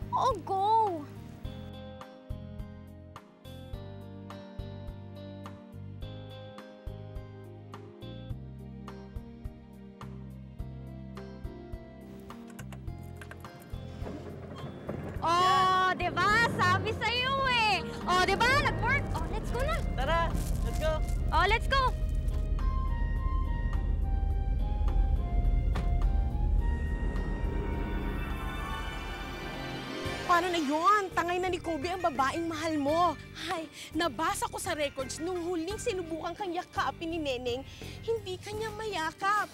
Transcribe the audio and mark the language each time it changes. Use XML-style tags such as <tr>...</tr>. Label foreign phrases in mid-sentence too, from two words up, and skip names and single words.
<tl>Oo, go! Oh, di ba? Sabi sa'yo eh. Oh, di ba? Nag-work. Oh,</tl> <en>let's go</en> <tl>na.</tl> <en>Tara! Let's go! Oh, let's go.</en> <tl>Paano na yun? Tangay na ni Kobe ang babaeng mahal mo. Hay, nabasa ko sa records nung huling sinubukan kang yakapin ni Neneng, hindi kanya mayakap.</tl>